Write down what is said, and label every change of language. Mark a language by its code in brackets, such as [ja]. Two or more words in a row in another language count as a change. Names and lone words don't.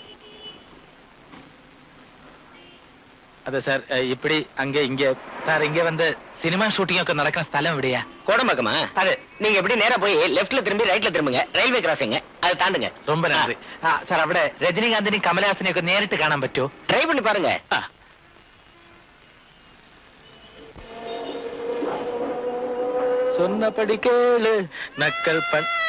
[ml] അതെ സാർ, [ta] ഇപ്പടി அங்கே இங்க சார் இங்க வந்து சினிமா ஷூட்டிங் [ml] ഒക്കെ നടക്കുന്ന സ്ഥലം എവിടെയാ? [ta] கோடம்பாக்கமா? [ml] അതെ. [ta] நீங்க எப்படி நேரா போய் லெஃப்ட்ல திரும்பி ரைட்ல திரும்புங்க. ரயில்வே கிராசிங் அதை தாண்டுங்க. ரொம்ப நன்றி. [ml] സാർ അവിടെ രജനീകാന്തിനെയും കമലഹാസനെയും ഒക്കെ നേരിട്ട് കാണാൻ പറ്റുമോ? [ta] ட்ரை பண்ணி பாருங்க. சொன்னபடி கேளு நக்கல் பண்.